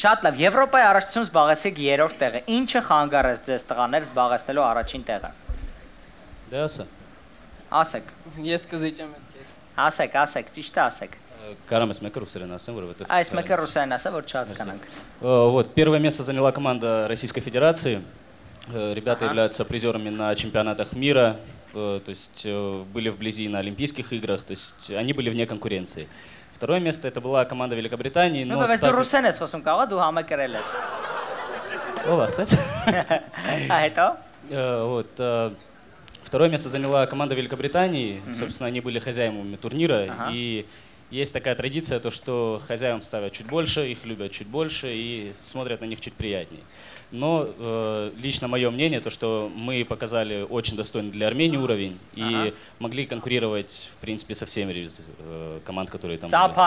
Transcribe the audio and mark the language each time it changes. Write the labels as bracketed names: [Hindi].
[Armenian] Շատ լավ, Եվրոպայի առաջնությունում զբաղեցիք 3-րդ տեղը։ Ինչը խանգարեց ձեզ տղաներ զբաղեցնելու առաջին տեղը։ Դե ասա։ Ասեք։ Ես կզիջեմ այդ քեզ։ Ասեք, ճիշտ է ասեք։ Կարամ ես մեկը ռուսերեն ասեմ, որովհետև Այս մեկը ռուսերեն ասա, որ չհասկանանք։ [Russian] Вот, первое место заняла команда Российской Федерации. Ребята являются призерами на чемпионатах мира, то есть были вблизи на Олимпийских играх, то есть они были вне конкуренции. Второе место это была команда Великобритании, но [Armenian] բայց դու ռուսերեն ես խոսում, կարող դու համակերել ես։ Ո՞վ ասաց։ Հետո։ [Russian] Вот, второе место заняла команда Великобритании, собственно, они были хозяевами турнира, и есть такая традиция, то, что хозяевам ставят чуть больше, их любят чуть больше и смотрят на них чуть приятнее. Но лично мое мнение, то, что мы показали очень достойный для Армении уровень и могли конкурировать, в принципе, со всеми команд, которые там были.